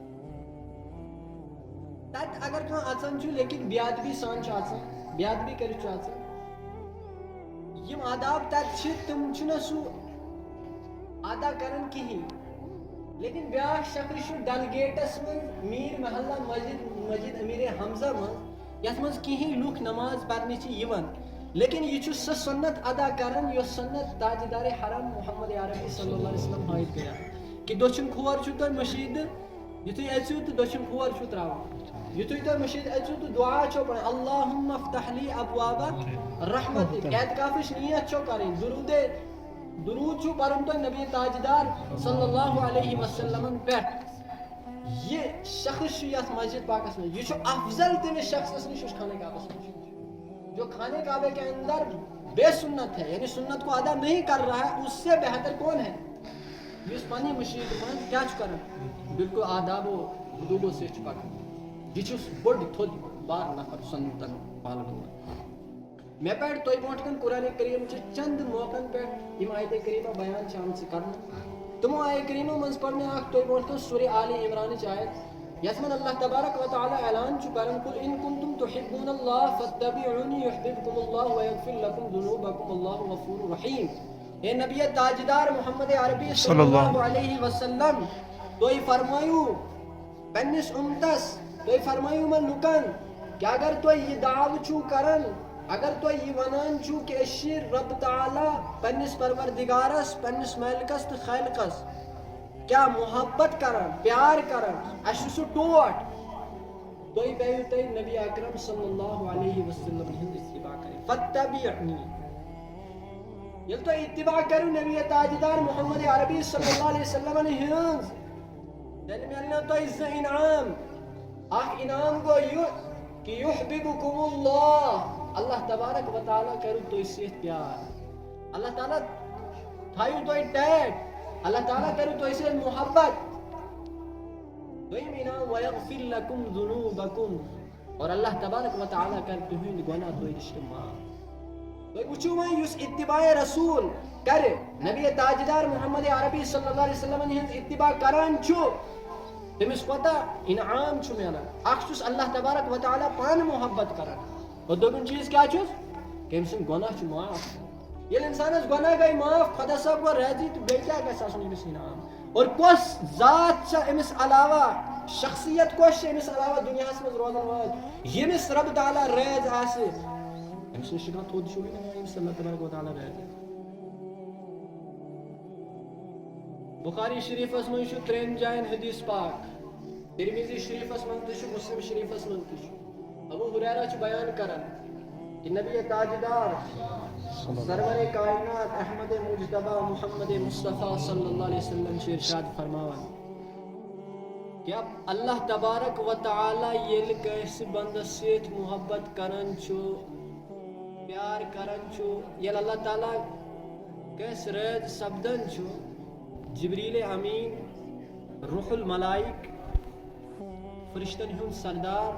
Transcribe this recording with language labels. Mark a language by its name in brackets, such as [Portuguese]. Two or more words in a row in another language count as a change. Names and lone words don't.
[Kashmiri] تتہِ اگر کانٛہہ اژان چھُ لیکن بے ادبی سان چھُ اژان بے ادبی کٔرِتھ چھُ اژان یِم آداب تتہِ چھِ تِم چھِنہٕ سُہ ادا کران کہیٖنۍ. لیکن بیاکھ شخص چھُ ڈل گیٹس منٛز میٖر محلہ مسجد امیر حمزہ منٛز یتھ منٛز کہیٖنۍ لُکھ نماز پرنہِ چھِ یِوان لیکن یہِ چھُ سۄ سنت ادا کران یۄس سنت تاجدار حرم محمد عربی [Arabic] صلی اللہ علیہ وسلم [Kashmiri] ہٲیِتھ گٔیاو کہ دٔچھُن کھور چھُ تۄہہِ مشیٖدٕ یُتھُے أژِو تہٕ دٔچھُن کھور چھُ تراوُن یُتھُے تۄہہِ مشیٖد أژِو تہٕ دعا چھو پرٕنۍ [Arabic] اللہُم افتح لی ابوابا رحمتک [Kashmiri] اعتکافٕچ نیت چھو کرٕنۍ درود چھُ پرُن تۄہہِ نبی تاجدار [Arabic] صلی اللہ علیہ وسلمن [Kashmiri] پٮ۪ٹھ. یہ شخص چھُ یتھ مسجد پاکس منٛز یہ چھُ افضل تٔمِس شخصس نِش یُس خانہ کعبس منٛز چھُ [Urdu] جو خانہ کعبے کے اندر بے سنت ہے یعنی سنت کو ادا نہیں کر رہا ہے اس سے بہتر کون ہے [Kashmiri] یُس پننہِ مشیٖد منٛز کیٛاہ چھُ کران بالکل آداب و حدوٗدو سۭتۍ چھُ پکان. یہ چھُ بوٚڑ تھوٚد بار نفر سنتن پالن وول. مےٚ پٮ۪ٹھ تۄہہِ برونٛٹھ کَنہِ قرآنِ کریم چہِ چند موقعن پٮ۪ٹھ یِم آیتِ کریٖمہ بیان چھِ آمژٕ کرنہٕ تِمو آیہِ کریٖمو منٛز پٔر مےٚ اکھ تۄہہِ برونٛٹھ کَنہِ سورہ آلِ عمرانٕچ آیت یتھ منٛز اللہ تبارک و تعالیٰ اعلان چھُ کران [Arabic] قل ان کنتم تحبون اللہ فاتبعونی یحببکم اللہ ویغفر لکم ذنوبکم اللہ غفور رحیم. [Kashmiri] اے نبی تاجدار محمد عربی [Arabic] صلی اللہ علیہ وسلم [Kashmiri] تُہۍ فرمٲیِو پننس امتس تُہۍ فرمٲیِو یِمن لُکن کہ اگر تُہۍ یہِ دعوٕ چھُو کران اگر تُہۍ یہِ ونان چھُو کہ أسۍ چھِ رب تعالیٰ پننس پروردگارس پننس مٲلکس تہٕ خالقس کیٛاہ محبت کران پیار کران اَسہِ چھُ سُہ ٹوٹھ تُہۍ پیٚیِو تۄہہِ نبی اکرم [Arabic] صلی اللہ علیہ وسلم [Kashmiri] ہٕنٛز اتباع کرٕنۍ فاتبعونی. ییٚلہِ تُہۍ اتباع کٔرِو نبی تاجدار محمد عربی [Arabic] صلی اللہ علیہ وسلمن [Kashmiri] ہٕنٛز تیٚلہِ میلنو تۄہہِ زٕ انعام. اکھ انعام گوٚو یہِ کہ [Arabic] یحببکم اللہ [Kashmiri] اللہ تبارک و تعالیٰ کرو تۄہہِ سۭتۍ پیار اللہ تعالیٰ تھایو تۄہہِ ٹیٹ اللہ تعالیٰ کرو تۄہہِ سۭتۍ محبت. دوٚیِم انعام [Arabic] ویغفر لکم ذنوبکم [Kashmiri] اور اللہ تبارک و تعالیٰ کر تُہنٛدۍ گۄناہ تۄہہِ نِش معاف. تُہۍ وٕچھِو وۄنۍ یُس اتباع رسوٗل کرِ نبی تاجدار محمد عربی [Arabic] صلی اللہ علیہ وسلمن [Kashmiri] ہٕنٛز اتباع کران چھُ تٔمِس کوتاہ انعام چھُ میلان. اکھ چھُس اللہ تبارک و تعالیٰ پانہٕ محبت کران اور دوٚیِم چیٖز کیٛاہ چھُس کہ أمۍ سٕنٛدۍ گۄناہ چھِ معاف. ییٚلہِ انسانس گۄناہ گٔے معاف خۄدا صٲب گوٚو راضی تہٕ بیٚیہِ کیٛاہ گژھِ آسُن أمِس انعام. اور کۄس ذات چھےٚ أمِس علاوہ شخصیت کۄس چھِ أمِس علاوہ دُنیاہس منٛز روزن وٲلۍ ییٚمِس رب تعالیٰ رٲضۍ آسہِ أمِس نِش چھُ کانٛہہ تھوٚد چھُوٕے نہٕ ییٚمِس اللہ تبارک و تعالیٰ رٲضۍ آسہِ. بخاری شریفس منٛز چھُ 3 جاین حدیث پاک ترمذی شریفس منٛز تہِ چھُ مسلم شریفس منٛز تہِ چھُ. ابو ہریرہ چھُ بیان کران کہ نبی تاجدار سرور کائنات احمد مجتبیٰ محمد مصطفیٰ [Arabic] صلی اللہ علیہ وسلم [Kashmiri] چھِ ارشاد فرماوان کہ اب اللہ تبارک و تعالیٰ ییٚلہِ کٲنٛسہِ بنٛدس سۭتۍ محبت کران چھُ پیار کران چھُ ییٚلہِ اللہ تعالیٰ کٲنٛسہِ رٲضۍ سپدان چھُ جبریل امین روح الملائک فرشتن ہُنٛد سردار